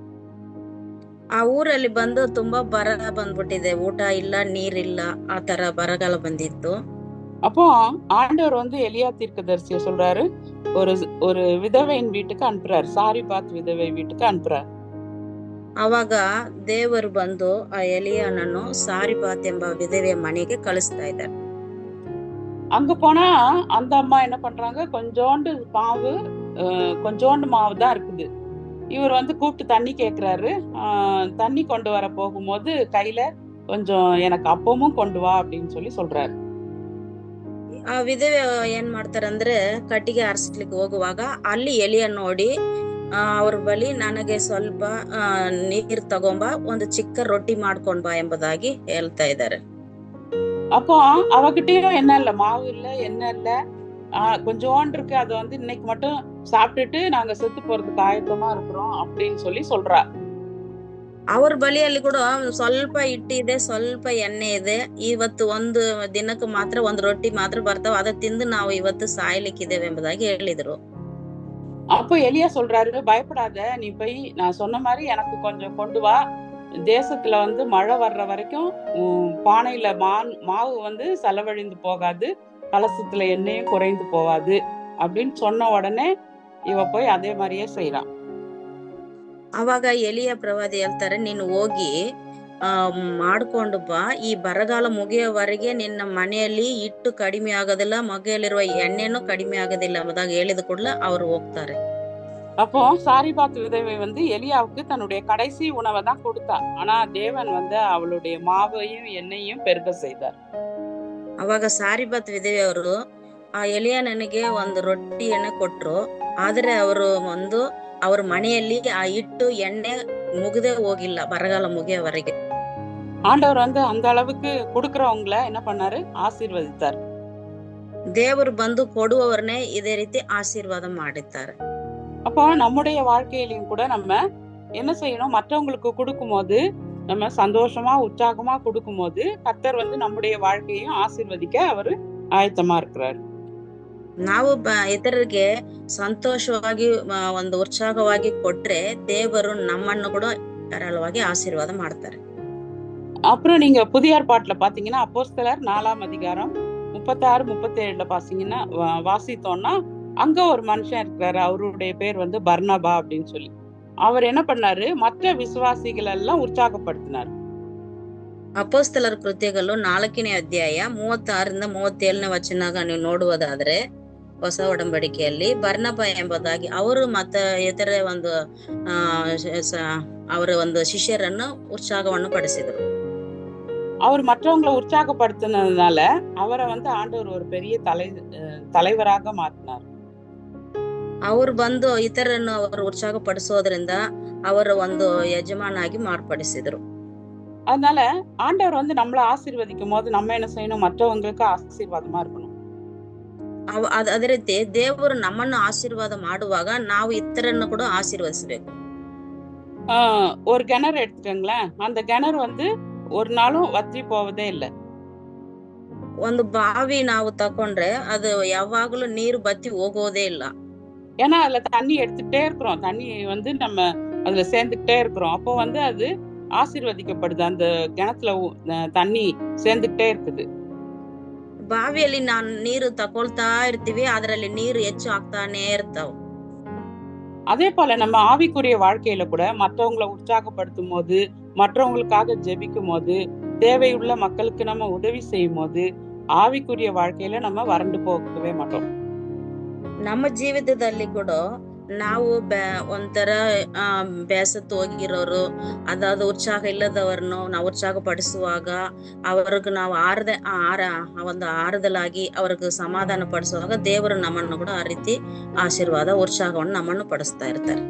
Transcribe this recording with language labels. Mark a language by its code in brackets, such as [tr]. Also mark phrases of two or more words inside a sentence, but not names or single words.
[kn] ಆ ಊರಲ್ಲಿ ಬಂದು ತುಂಬಾ ಬರ ಬಂದ್ಬಿಟ್ಟಿದೆ, ಊಟ ಇಲ್ಲ, ನೀರಿಲ್ಲ, ಆ ತರ ಬರಗಾಲ ಬಂದಿತ್ತು. [ta] அப்போ ஆண்டவர் எலியா தீர்க்கதரிசியை சொல்றாரு, ஒரு விதவையின் வீட்டுக்கு அனுப்புறாரு, சாரிபாத் விதவை வீட்டுக்கு அனுப்புறாரு. [kn] ಅವಾಗ ದೇವರು ಬಂದು ಆ ಎಲಿಯನನ್ನು ಸಾರಿಪಾತ್ ಎಂಬ ವಿಧವೆಯ ಮನೆಗೆ ಕಳಿಸ್ತಾ ಇದ್ದಾರೆ. [ta] அங்க போனா அந்த அம்மா என்ன பண்றாங்க? கொஞ்சோண்டு மாவு, கொஞ்சோண்டு மாவு தான் இருக்குது. இவர் கூப்பிட்டு தண்ணி கேக்குறாரு. தண்ணி கொண்டு வர போகும்போது கையில கொஞ்சம் எனக்கு அப்பமும் கொண்டு வா அப்படின்னு சொல்லி சொல்றாரு. [kn] ಆ ವಿಧವೆ ಏನ್ ಮಾಡ್ತಾರಂದ್ರೆ, ಕಟ್ಟಿಗೆ ಆರಿಸ್ಲಿಕ್ಕೆ ಹೋಗುವಾಗ ಅಲ್ಲಿ ಎಲಿಯ ನೋಡಿ ಅವ್ರ ಬಳಿ ನನಗೆ ಸ್ವಲ್ಪ ನೀರ್ ತಗೊಂಬ, ಒಂದು ಚಿಕ್ಕ ರೊಟ್ಟಿ ಮಾಡ್ಕೊಂಡ್ ಬಾ ಎಂಬುದಾಗಿ ಹೇಳ್ತಾ ಇದ್ದಾರೆ. [ta] அப்போ அவகிட்டயும் என்ன இல்ல, மாவு இல்ல, எண்ணெய் இல்ல, கொஞ்சோண்டு இருக்கு, அதை வந்து இன்னைக்கு மட்டும் சாப்பிட்டுட்டு நாங்க செத்து போறதுக்கு ஆயத்தமா இருக்கிறோம் அப்படின்னு சொல்லி சொல்றா. [kn] ಅವ್ರ ಬಳಿಯಲ್ಲಿ ಕೂಡ ಸ್ವಲ್ಪ ಹಿಟ್ಟಿದೆ, ಸ್ವಲ್ಪ ಎಣ್ಣೆ ಇದೆ, ಇವತ್ತು ಒಂದು ದಿನಕ್ಕೆ ಮಾತ್ರ ಒಂದು ರೊಟ್ಟಿ ಮಾತ್ರ ಬರ್ತಾವ, ಅದ ತಿಂದು ನಾವು ಇವತ್ತು ಸಾಯ್ಲಿಕ್ಕಿದ್ದೇವೆ ಎಂಬುದಾಗಿ ಹೇಳಿದ್ರು. [ta] அப்போ எலியா சொல்றாரு, பயப்படாத, நீ போய் நான் சொன்ன மாதிரி எனக்கு கொஞ்சம் கொண்டு வா, தேசத்துல வந்து மழை வர்ற வரைக்கும் பானையில மாவு வந்து செலவழிந்து போகாது, கலசத்துல எண்ணெயும் குறைந்து போகாது அப்படின்னு சொன்ன உடனே இவ போய் அதே மாதிரியே செய்யறான். [kn] ಅವಾಗ ಎಲಿಯ ಪ್ರವಾದಿ ಹೇಳ್ತಾರೆ, ನೀನು ಹೋಗಿ ಮಾಡ್ಕೊಂಡು ಬಾ, ಈ ಬರಗಾಲ ಮುಗಿಯೋವರೆಗೆ ನಿನ್ನ ಮನೆಯಲ್ಲಿ ಹಿಟ್ಟು ಕಡಿಮೆ ಆಗೋದಿಲ್ಲ, ಮಗೆಯಲ್ಲಿರುವ ಎಣ್ಣೆನೂ ಕಡಿಮೆ ಆಗೋದಿಲ್ಲ ಎಂಬುದಾಗ ಹೇಳಿದ ಕೂಡಲೇ ಅವರು ಹೋಗ್ತಾರೆ. [ta] அப்போ சாரிபாத் விதவை வந்து எலியாவுக்கு தன்னுடைய கடைசி உணவை தான் கொடுத்தா. ஆனா தேவன் வந்து அவளுடைய மாவையும் எண்ணெயும் பெருக செய்தார். [kn] ಅವಾಗ ಸಾರಿಬಾತ್ ವಿಧವೆಯವರು ಆ ಎಲಿಯನಿಗೆ ಒಂದು ರೊಟ್ಟಿಯನ್ನ ಕೊಟ್ರು. ಆದ್ರೆ ಅವರು ಅವ್ರ ಮನೆಯಲ್ಲಿ ಆ ಹಿಟ್ಟು ಎಣ್ಣೆ ಮುಗದೆ ಹೋಗಿಲ್ಲ ಬರಗಾಲ ಮುಗಿಯವರೆಗೆ. [ta] ஆண்டவர் வந்து அந்த அளவுக்கு கொடுக்கறவங்கள என்ன பண்ணாரு, ஆசீர்வதித்தார். [kn] ದೇವರು ಬಂದು ಕೊಡುವವರನ್ನೇ ಇದೇ ರೀತಿ ಆಶೀರ್ವಾದ ಮಾಡಿದ್ದಾರೆ. [ta] அப்போ நம்முடைய வாழ்க்கையிலையும் கூட நம்ம என்ன செய்யணும், மற்றவங்களுக்கு கொடுக்கும் போது நம்ம சந்தோஷமா உற்சாகமா கொடுக்கும் போது கர்த்தர் வந்து நம்முடைய வாழ்க்கையும் ஆசீர்வதிக்க அவரு ஆயத்தமா இருக்கிறார். [kn] ನಾವು ಇತರರಿಗೆ ಸಂತೋಷವಾಗಿ ಒಂದು ಉತ್ಸಾಹವಾಗಿ ಕೊಟ್ರೆ ದೇವರು ನಮ್ಮನ್ನು ಕೂಡ ಧಾರಾಳವಾಗಿ ಆಶೀರ್ವಾದ ಮಾಡ್ತಾರೆ. [ta] அப்புறம் நீங்க புதிய ஏற்பாட்டுல பாத்தீங்கன்னா அப்போஸ்தலர் 4ஆம் அதிகாரம் 36-37 பாத்தீங்கன்னா வாசித்தோம்னா அங்க ஒரு மனுஷன் இருக்கிறாரு, அவருடைய பேர் வந்து பர்னபா அப்படின்னு சொல்லி. அவர் என்ன பண்ணாரு, மற்ற விசுவாசிகள் எல்லாம் உற்சாகப்படுத்தினார். [kn] ಅಪೋಸ್ತಲರ ಕೃತ್ಯಗಳು 4ನೇ ಅಧ್ಯಾಯ 36-37 ವಚನ ನೀವು ನೋಡುವುದಾದ್ರೆ, ಹೊಸ ಒಡಂಬಡಿಕೆಯಲ್ಲಿ ಬರ್ನಬ ಎಂಬುದಾಗಿ ಅವರು ಮತ್ತೆ ಇತರ ಅವರ ಒಂದು ಶಿಷ್ಯರನ್ನು ಉತ್ಸಾಹವನ್ನು ಪಡಿಸಿದರು. [ta] அவர் மற்றவங்களை உற்சாகப்படுத்தினதுனால அவரை வந்து ஆண்டவர் ஒரு பெரிய தலைவராக மாற்றினார். [kn] ಅವರು ಬಂದು ಇತರನ್ನು ಅವರು ಉತ್ಸಾಹಪಡಿಸೋದ್ರಿಂದ ಅವರ ಒಂದು ಯಜಮಾನಾಗಿ ಮಾರ್ಪಡಿಸಿದ್ರು. [ta] அதனால ஆண்டவர் வந்து நம்மளை ஆசீர்வதிக்கும் போது நம்ம என்ன செய்யணும், மற்றவங்களுக்கு ஆசீர்வாதமா இருக்கணும். [kn] ಅದೇ ರೀತಿ ದೇವರು ನಮ್ಮನ್ನು ಆಶೀರ್ವಾದ ಮಾಡುವಾಗ ನಾವು ಇತರನ್ನು ಕೂಡ ಆಶೀರ್ವದಿಸಬೇಕು. [ta] ஒரு கிணறு எடுத்துக்கங்களேன், அந்த கிணறு வந்து ஒரு நாளும் வற்றி போவதே இல்லை. [kn] ಒಂದು ಬಾವಿ ನಾವು ತಕೊಂಡ್ರೆ ಅದು ಯಾವಾಗಲೂ ನೀರು ಬತ್ತಿ ಹೋಗೋದೇ ಇಲ್ಲ. [ta] ஏன்னா அதுல தண்ணி எடுத்துக்கிட்டே இருக்கிறோம், தண்ணி வந்து நம்ம அதுல சேர்ந்துக்கிட்டே இருக்கிறோம், அப்போ வந்து அது ஆசீர்வதிக்கப்படுது, அந்த கிணத்துல தண்ணி சேர்ந்துக்கிட்டே இருக்குது. [kn] ಬಾವಿಯಲ್ಲಿ ನಾನು ನೀರು ತಕೊಳ್ತಾ ಇರ್ತೀವಿ, ಅದರಲ್ಲಿ ನೀರು ಹೆಚ್ಚು ಆಗ್ತಾನೆ ಇರ್ತಾವ. [ta] அதே போல நம்ம ஆவிக்குரிய வாழ்க்கையில கூட மற்றவங்களை உற்சாகப்படுத்தும் போது, மற்றவங்களுக்காக ஜெபிக்கும் போது, தேவையுள்ள மக்களுக்கு நம்ம உதவி செய்யும் போது ஆவிக்குரிய வாழ்க்கையில நம்ம வறண்டு போகவே மாட்டோம். [kn] ನಮ್ಮ ಜೀವಿತದಲ್ಲಿ ಕೂಡ ನಾವು ಒಂಥರ ಬೇಸತ್ತು ಹೋಗಿರೋರು, ಅದಾದ ಉತ್ಸಾಹ ಇಲ್ಲದವರನ್ನು ನಾವು ಉತ್ಸಾಹ ಪಡಿಸುವಾಗ ಅವ್ರಿಗೆ ನಾವು ಒಂದು ಆறுதலாಗಿ ಅವ್ರಿಗೆ ಸಮಾಧಾನ ಪಡಿಸುವಾಗ ದೇವರು ನಮ್ಮನ್ನು ಕೂಡ ಆ ರೀತಿ ಆಶೀರ್ವಾದ ಉತ್ಸಾಹವನ್ನು ನಮ್ಮನ್ನು ಪಡಿಸ್ತಾ ಇರ್ತಾರೆ.